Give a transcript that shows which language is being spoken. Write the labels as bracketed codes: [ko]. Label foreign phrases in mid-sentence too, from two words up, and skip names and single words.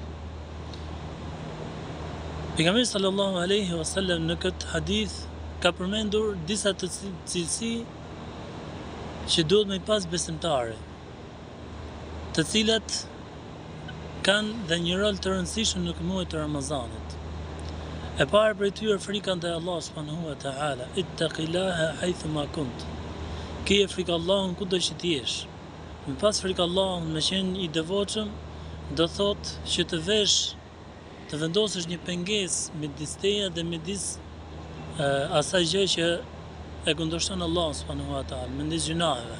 [sq] Pejgamberi [ar] صلى الله عليه وسلم [sq] në këtë hadith ka përmendur disa të cilësi që duhet me pas besimtare, të cilat kanë dhe një rol të rëndësishëm në muajin të Ramazanit. E para prej tyre frika ndaj Allahut [ar] سبحانه وتعالى, اتق الله حيثما كنت. [sq] Kije frikë Allahun kudo që të jesh. Me pas frikë Allahun, me qenë i devotshëm, do thotë që të vesh, të vendosësh një pengesë midis teje dhe midis asaj gjë që e kundërshton Allahu [ar] سبحانه وتعالى, [sq] midis gjunaheve.